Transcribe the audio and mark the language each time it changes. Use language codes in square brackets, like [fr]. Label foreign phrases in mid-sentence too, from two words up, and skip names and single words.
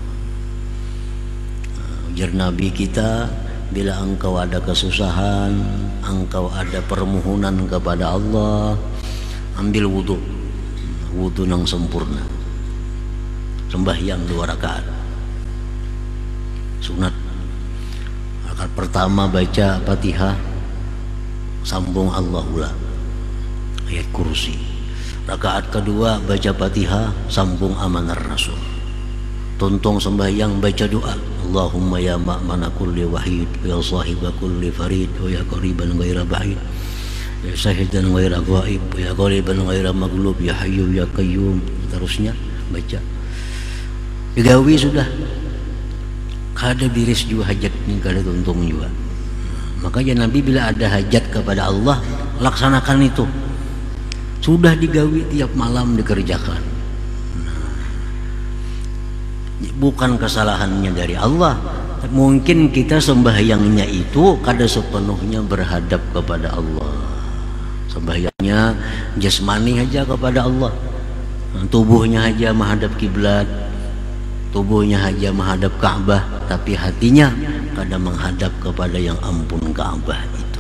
[id] Ujar Nabi kita, bila engkau ada kesusahan, engkau ada permohonan kepada Allah, ambil wudhu yang sempurna, sembahyang 2 rakaat sunat. Rakaat pertama baca Fatihah, sambung Allahullah ayat kursi. Rakaat kedua baca Fatihah, sambung Amanar Rasul. [bjn] Tuntung sembahyang baca doa, [ar] اللهم يا مأمن كل وحيد يا صاحب كل فريد يا قريبا غير بعيد يا شاهدا غير غائب يا غالبا غير مغلوب يا حي يا قيوم. [bjn] Terusnya baca digawi sudah kada biris juga hajat ni, kada tuntung juga. [id] Makanya Nabi bila ada hajat kepada Allah, laksanakan itu. Sudah digawi tiap malam dikerjakan. [bjn] Bukan kesalahannya dari Allah, mungkin kita sembahyangnya itu kada sepenuhnya berhadap kepada Allah. [id] Sembahyangnya jasmani aja kepada Allah, tubuhnya aja menghadap kiblat, tubuhnya aja menghadap Ka'bah, tapi hatinya kadang menghadap kepada yang ampun Ka'bah itu.